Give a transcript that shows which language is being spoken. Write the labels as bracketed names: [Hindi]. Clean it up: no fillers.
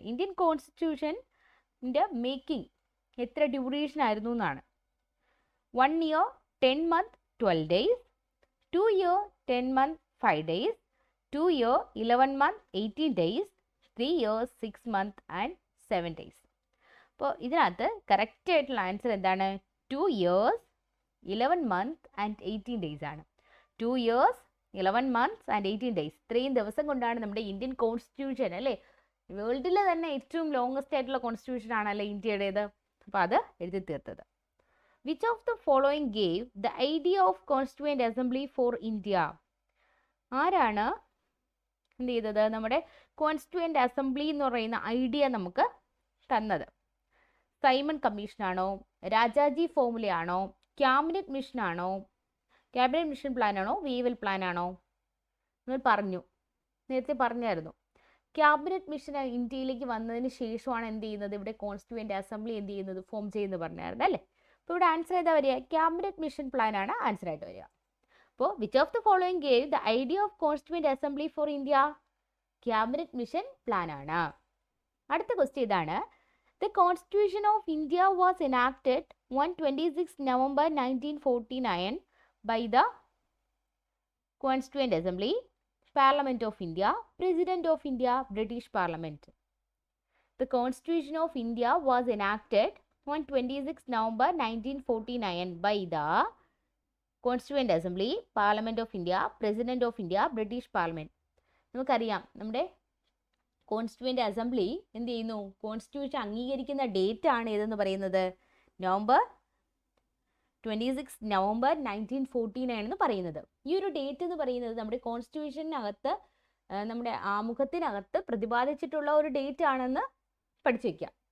[Malayalam] Indian കോൺസ്റ്റിറ്റ്യൂഷൻ്റെ making എത്ര duration ആയിരുന്നു എന്നാണ്. [English] 1 year 10 month 12 days, 2 year 10 month 5 days, 2 year 11 month 18 days, 3 years 6 month and 7 days. [Malayalam] അപ്പോൾ ഇതിനകത്ത് correct ആയിട്ടുള്ള ആൻസർ എന്താണ്? 2 years 11 month and 18 days ആണ്. [English] 2 years 11 months and 18 days. [Malayalam] ഇത്രയും ദിവസം കൊണ്ടാണ് നമ്മുടെ ഇന്ത്യൻ കോൺസ്റ്റിറ്റ്യൂഷൻ അല്ലേ, വേൾഡിലെ തന്നെ ഏറ്റവും ലോങ്സ്റ്റ് ആയിട്ടുള്ള കോൺസ്റ്റിറ്റ്യൂഷൻ ആണല്ലേ ഇന്ത്യയുടേത്. അപ്പോൾ അത് എഴുതി തീർത്തത്. [English] Which of the following gave the idea of Constituent Assembly for India? [Malayalam] ആരാണ് എന്ത് ചെയ്തത്? നമ്മുടെ കോൺസ്റ്റിറ്റ്യൂവൻ്റ് അസംബ്ലി എന്ന് പറയുന്ന ഐഡിയ നമുക്ക് തന്നത്. Simon കമ്മീഷനാണോ, Rajaji ഫോർമുലയാണോ, cabinet മിഷനാണോ, cabinet mission പ്ലാനാണോ, വീവൽ പ്ലാനാണോ? നിങ്ങൾ പറഞ്ഞു, നേരത്തെ പറഞ്ഞായിരുന്നു. ക്യാബിനറ്റ് മിഷൻ ഇന്ത്യയിലേക്ക് വന്നതിന് ശേഷമാണ് എന്ത് ചെയ്യുന്നത്? ഇവിടെ കോൺസ്റ്റിറ്റ്യൂവൻ്റ് അസംബ്ലി എന്ത് ചെയ്യുന്നത്? ഫോം ചെയ്യുന്നത് പറഞ്ഞായിരുന്നു അല്ലേ. അപ്പോൾ ഇവിടെ ആൻസർ ഏതാ വരിക? ക്യാബിനറ്റ് മിഷൻ പ്ലാനാണ് ആൻസർ ആയിട്ട് വരിക. അപ്പോൾ [English] Which of the following gave the idea of constituent assembly for India? [Malayalam] Cabinet mission പ്ലാനാണ്. അടുത്ത ക്വസ്റ്റ്യൻ ഇതാണ്. [English] The constitution of India was enacted on 26 November 1949 by the Constituent Assembly, Parliament of India, President of India, British Parliament. The Constitution of India was enacted on 26 November 1949 by the Constituent Assembly, Parliament of India, President of India, British Parliament. [Malayalam] നമുക്കറിയാം നമ്മുടെ constituent assembly എന്ത് ചെയ്യുന്നു? Constitution അംഗീകരിക്കുന്ന date ആണ് ഏതെന്ന് പറയുന്നത്? November 26 November 1949 എന്ന് പറയുന്നത്. ഈ ഒരു ഡേറ്റ് എന്ന് പറയുന്നത് നമ്മുടെ കോൺസ്റ്റിറ്റ്യൂഷനകത്ത് നമ്മുടെ ആമുഖത്തിനകത്ത് പ്രതിപാദിച്ചിട്ടുള്ള ഒരു ഡേറ്റ് ആണെന്ന് പഠിച്ചു വയ്ക്കുക.